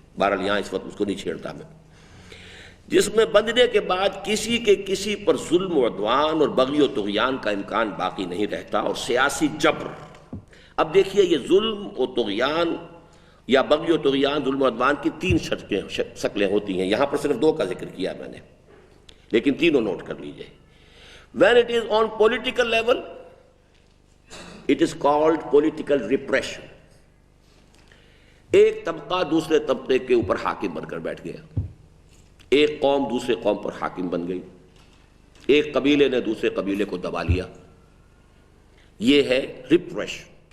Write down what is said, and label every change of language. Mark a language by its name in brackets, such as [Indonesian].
[Urdu] بہرحال یہاں اس وقت اس کو نہیں چھیڑتا میں. جس میں بندنے کے بعد کسی کے کسی پر ظلم و عدوان اور بغی و طغیان کا امکان باقی نہیں رہتا، اور سیاسی جبر. اب دیکھیے یہ ظلم و طغیان یا بغی و طغیان، ظلم و عدوان کی تین شکلیں ہوتی ہیں. یہاں پر صرف دو کا ذکر کیا میں نے، لیکن تینوں نوٹ کر لیجئے. [English] When it is on political level, it is called political repression. [Urdu] ایک طبقہ دوسرے طبقے کے اوپر حاکم بن کر بیٹھ گیا، ایک قوم دوسرے قوم پر حاکم بن گئی، ایک قبیلے نے دوسرے قبیلے کو دبا لیا. یہ ہے ریپریشن.